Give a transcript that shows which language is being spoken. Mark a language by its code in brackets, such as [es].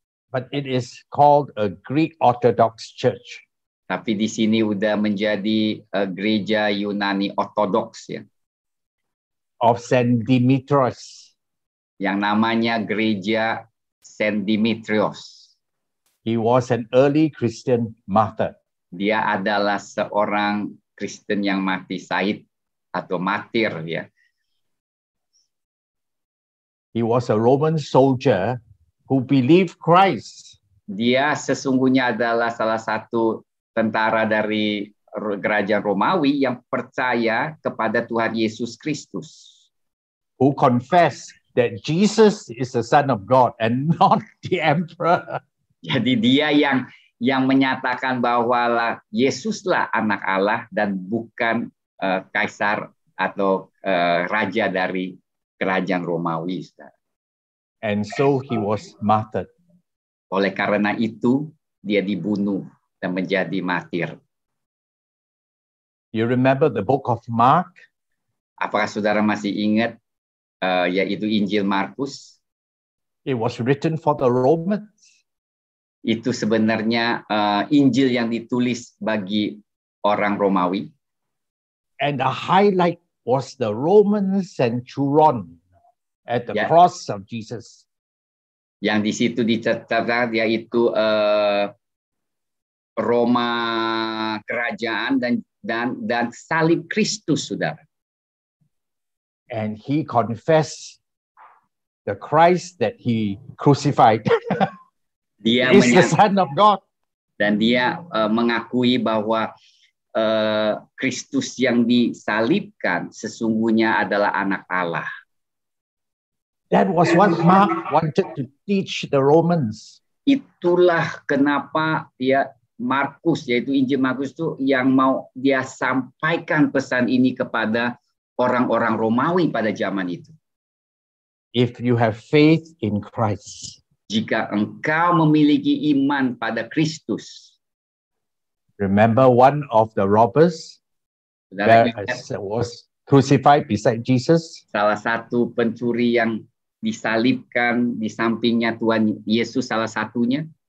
[en] But it is called a Greek Orthodox church. [id] Tapi di sini udah menjadi gereja Yunani Ortodoks ya. [en] Of Saint Demetrius. [id] Yang namanya gereja Saint Demetrius. [en] He was an early Christian martyr. [id] Dia adalah seorang Kristen yang mati syahid atau martir ya. [en] He was a Roman soldier who believed Christ. [id] Dia sesungguhnya adalah salah satu tentara dari kerajaan Romawi yang percaya kepada Tuhan Yesus Kristus. [en] Who confessed that Jesus is the Son of God and not the emperor. [id] Jadi dia yang menyatakan bahwa Yesuslah anak Allah dan bukan kaisar atau raja dari kerajaan Romawi. [en] And so he was martyred. [id] Oleh karena itu dia dibunuh dan menjadi martir. [en] You remember the book of Mark? [id] Apakah saudara masih ingat yaitu Injil Markus? [en] It was written for the Romans. [id] Itu sebenarnya Injil yang ditulis bagi orang Romawi. [en] And the highlight was the Roman centurion at the cross of Jesus. [id] Yang di situ dicatat yaitu Roma kerajaan dan salib Kristus, saudara. [en] And he confessed the Christ that he crucified [id] Dia [en] is the Son of God. [id] Dan dia mengakui bahwa Kristus yang disalibkan sesungguhnya adalah anak Allah. [en] That was what Mark wanted to teach the Romans. [id] Itulah kenapa Markus, yaitu Injil Markus itu yang mau dia sampaikan pesan ini kepada orang-orang Romawi pada zaman itu. [en] If you have faith in Christ, [id] jika engkau memiliki iman pada Kristus. [en] Remember one of the robbers that was crucified beside Jesus? [id] Salah satu pencuri yang disalibkan di sampingnya Tuhan Yesus salah satunya.